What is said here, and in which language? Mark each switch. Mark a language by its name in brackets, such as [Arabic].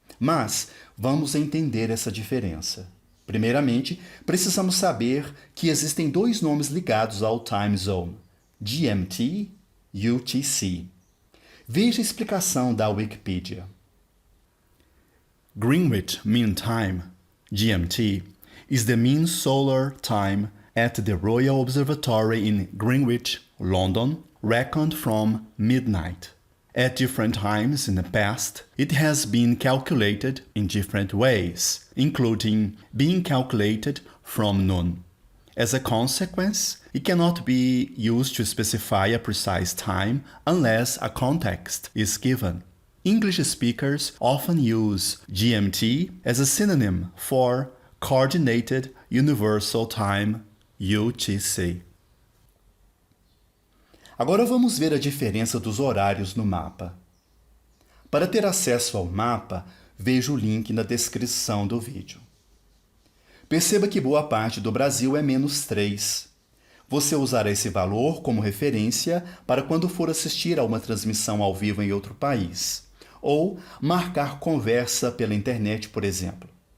[Portuguese] Mas vamos entender essa diferença. Primeiramente, precisamos saber que existem dois nomes ligados ao time zone: GMT e UTC. Veja a explicação da Wikipedia. [English] Greenwich Mean Time, GMT, is the mean solar time at the Royal Observatory in Greenwich, London, reckoned from midnight. At different times in the past, it has been calculated in different ways, including being calculated from noon. As a consequence, it cannot be used to specify a precise time unless a context is given. English speakers often use GMT as a synonym for Coordinated Universal Time, UTC. [Portuguese] Agora vamos ver a diferença dos horários no mapa. Para ter acesso ao mapa, veja o link na descrição do vídeo. Perceba que boa parte do Brasil é -3. Você usará esse valor como referência para quando for assistir a uma transmissão ao vivo em outro país, ou marcar conversa pela internet, por exemplo.